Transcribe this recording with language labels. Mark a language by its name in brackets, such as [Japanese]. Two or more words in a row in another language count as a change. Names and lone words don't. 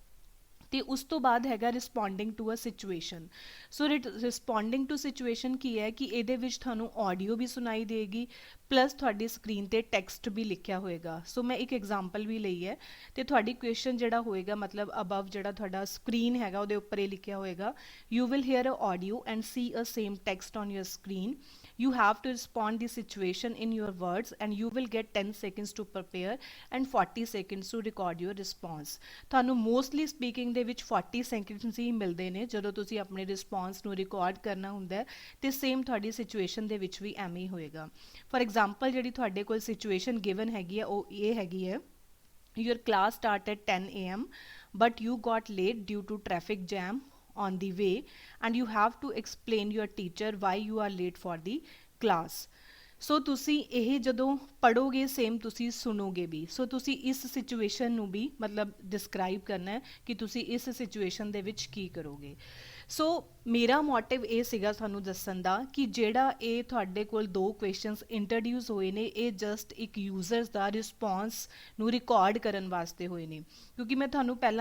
[Punjabi] ਤੇ ਉਸ ਤੋਂ ਬਾਅਦ ਹੈਗਾ [English] responding to a situation [Punjabi] ਸੋ [English] responding to situation [Punjabi] ਕੀ ਹੈ ਕਿ ਇਹਦੇ ਵਿੱਚ ਤੁਹਾਨੂੰ ਆਡੀਓ ਵੀ ਸੁਣਾਈ ਦੇਗੀ ਪਲੱਸ ਤੁਹਾਡੀ ਸਕਰੀਨ ਤੇ ਟੈਕਸਟ ਵੀ ਲਿਖਿਆ ਹੋਏਗਾ ਸੋ ਮੈਂ ਇੱਕ ਐਗਜ਼ਾਮਪਲ ਵੀ ਲਈ ਹੈ ਤੇ ਤੁਹਾਡੀ ਕੁਐਸਚਨ ਜਿਹੜਾ ਹੋਏਗਾ ਮਤਲਬ ਅਬਵ ਜਿਹੜਾ ਤੁਹਾਡਾ ਸਕਰੀਨ ਹੈਗਾ ਉਹਦੇ ਉੱਪਰ ਇਹ ਲਿਖਿਆ ਹੋਏਗਾ [English] you will hear a audio and see a same text on your screen you have to respond the situation in your words and you will get 10 seconds to prepare and 40 seconds to record your response [Punjabi] ਤੁਹਾਨੂੰ [English] mostly speaking [Punjabi] ਦੇ ਵਿੱਚ 40 seconds ਹੀ ਮਿਲਦੇ ਨੇ ਜਦੋਂ ਤੁਸੀਂ ਆਪਣੇ ਰਿਸਪੌਂਸ ਨੂੰ ਰਿਕਾਰਡ ਕਰਨਾ ਹੁੰਦਾ ਹੈ ਤੇ ਸੇਮ ਤੁਹਾਡੀ ਸਿਚੁਏਸ਼ਨ ਦੇ ਵਿੱਚ ਵੀ ਐਵੇਂ ਹੀ ਹੋਏਗਾ [English] for example [Punjabi] ਜਿਹੜੀ ਤੁਹਾਡੇ ਕੋਲ [English] situation given [Punjabi] ਹੈਗੀ ਹੈ ਉਹ ਇਹ ਹੈਗੀ ਹੈ [English] your class started 10 a.m. but you got late due to traffic jam on the way and you have to explain your teacher why you are late for the class [Punjabi] ਸੋ ਤੁਸੀਂ ਇਹ ਜਦੋਂ ਪੜੋਗੇ ਸੇਮ ਤੁਸੀਂ ਸੁਣੋਗੇ ਵੀ ਸੋ ਤੁਸੀਂ ਇਸ ਸਿਚੁਏਸ਼ਨ ਨੂੰ ਵੀ ਮਤਲਬ ਡਿਸਕ੍ਰਾਈਬ ਕਰਨਾ ਹੈ ਕਿ ਤੁਸੀਂ ਇਸ ਸਿਚੁਏਸ਼ਨ ਦੇ ਵਿੱਚ ਕੀ ਕਰੋਗੇ ਸੋ ਮੇਰਾ ਮੋਟਿਵ ਇਹ ਸੀਗਾ ਤੁਹਾਨੂੰ ਦੱਸਣ ਦਾ ਕਿ ਜਿਹੜਾ ਇਹ ਤੁਹਾਡੇ ਕੋਲ 2 [English] questions introduce [Punjabi] ਹੋਏ ਨੇ ਇਹ ਜਸਟ ਇੱਕ ਯੂਜ਼ਰਸ ਦਾ ਰਿਸਪੌਂਸ ਨੂੰ ਰਿਕਾਰਡ ਕਰਨ ਵਾਸਤੇ ਹੋਏ ਨੇ ਕਿਉਂਕਿ ਮੈਂ ਤੁਹਾਨੂੰ ਪਹਿਲਾਂ